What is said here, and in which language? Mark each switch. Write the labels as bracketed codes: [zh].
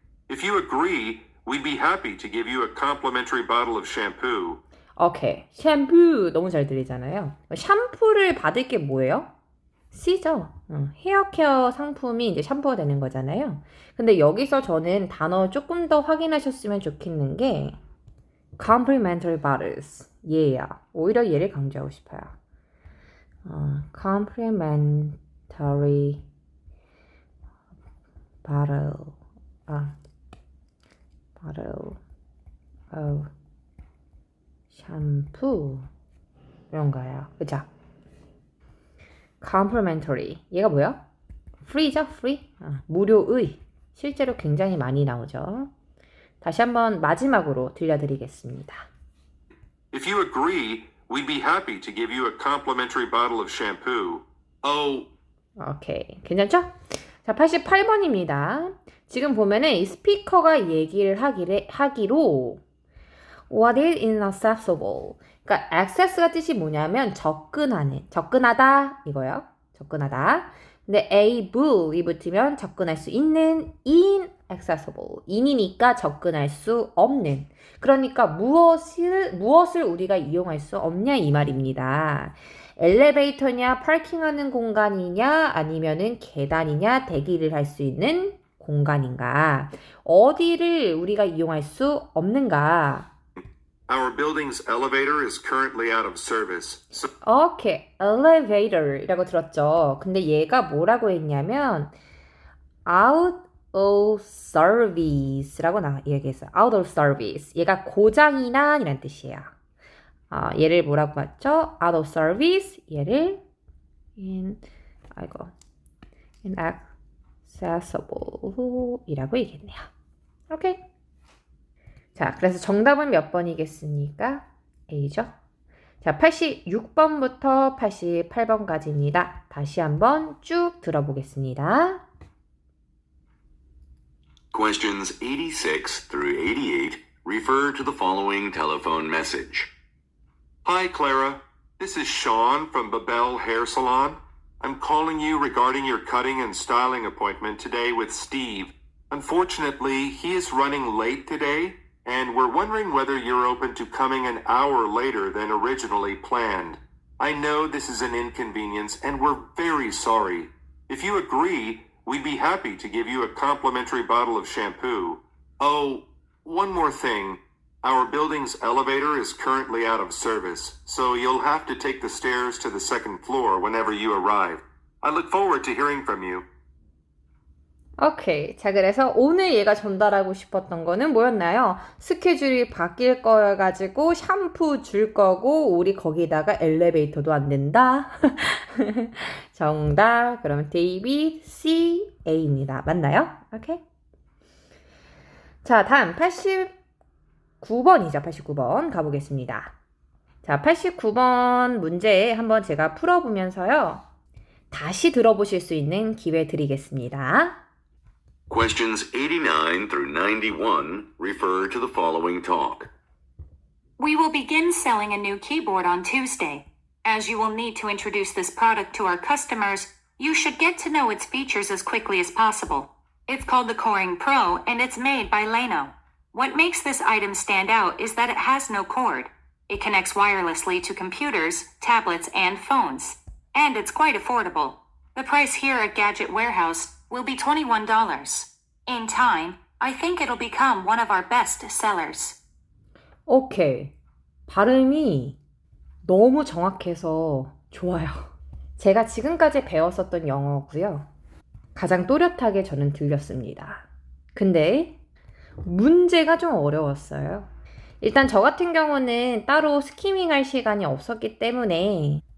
[en] If you agree, we'd be happy to give you a complimentary bottle of shampoo. [ko] 오케이. 샴푸 너무 잘 들리잖아요. 샴푸를 받을 게 뭐예요? C죠. 헤어케어 상품이 이제 샴푸가 되는 거잖아요. 근데 여기서 저는 단어 조금 더 확인하셨으면 좋겠는 게 [en] complimentary bottles. [ko] 얘야. 오히려 얘를 강조하고 싶어요. [en] complimentary bottle. bottle of 샴푸. [ko] 이런 거예요. 그죠? complimentary. 얘가 뭐야? free죠? free. 무료의. 실제로 굉장히 많이 나오죠. 다시 한번 마지막으로 들려드리겠습니다. [en] If you agree, we'd be happy to give you a complimentary bottle of shampoo. Oh, [ko] 오케이. 괜찮죠? 자, 88번입니다. 지금 보면은 이 스피커가 얘기를 하기로 [en] What is inaccessible? [ko] 그러니까 access가 뜻이 뭐냐면 접근하는, 접근하다 이거요. 접근하다. 근데 able이 붙으면 접근할 수 있는 inaccessible. in이니까 접근할 수 없는. 그러니까 무엇을 우리가 이용할 수 없냐 이 말입니다. 엘리베이터냐, 파킹하는 공간이냐, 아니면은 계단이냐, 대기를 할 수 있는 공간인가. 어디를 우리가 이용할 수 없는가. [en] our building's elevator is currently out of service. So [ko] 오케이, elevator이라고 들었죠. 근데 얘가 뭐라고 했냐면 [en] out of service [ko] 라고 얘기했어요. [en] out of service. [ko] 얘가 고장이 난 이란 뜻이에요. 얘를 뭐라고 봤죠? [en] out of service. [ko] 얘를 inaccessible 이라고 얘기했네요. 오케이. 자, 그래서 정답은 몇 번이겠습니까? A죠. 자, 86번부터 88번까지입니다. 다시 한번 쭉 들어보겠습니다. [en] Questions 86 through 88 refer to the following telephone message. Hi, Clara. This is Sean from Babel Hair Salon. I'm calling you regarding your cutting and styling appointment today with Steve. Unfortunately, he is running late today, and we're wondering whether you're open to coming an hour later than originally planned. I know this is an inconvenience, and we're very sorry. If you agree, we'd be happy to give you a complimentary bottle of shampoo. Oh, one more thing. Our building's elevator is currently out of service, so you'll have to take the stairs to the second floor whenever you arrive. I look forward to hearing from you. [ko] 오케이. 자, 그래서 오늘 얘가 전달하고 싶었던 거는 뭐였나요? 스케줄이 바뀔 거여가지고 샴푸 줄 거고 우리 거기다가 엘리베이터도 안 된다. 정답. 그러면 데이빗 C, A입니다. 맞나요? 오케이. 자, 다음 89번이죠. 89번 가보겠습니다. 자, 89번 문제 한번 제가 풀어보면서요. 다시 들어보실 수 있는 기회 드리겠습니다. [en] Questions 89 through 91 refer to the following talk. We will begin selling a new keyboard on Tuesday. As you will need to introduce this product to our customers, you should get to know its features as quickly as possible. It's called the Coring Pro, and it's made by Leno. What makes this item stand out is that it has no cord. It connects wirelessly to computers, tablets, and phones. And it's quite affordable. The price here at Gadget Warehouse will be $21. In time, I think it'll become one of our best sellers. [ko] 오케이. 발음이 너무 정확해서 좋아요. 제가 지금까지 배웠었던 영어고요. 가장 또렷하게 저는 들렸습니다. 근데 문제가 좀 어려웠어요. 일단 저 같은 경우는 따로 스키밍할 시간이 없었기 때문에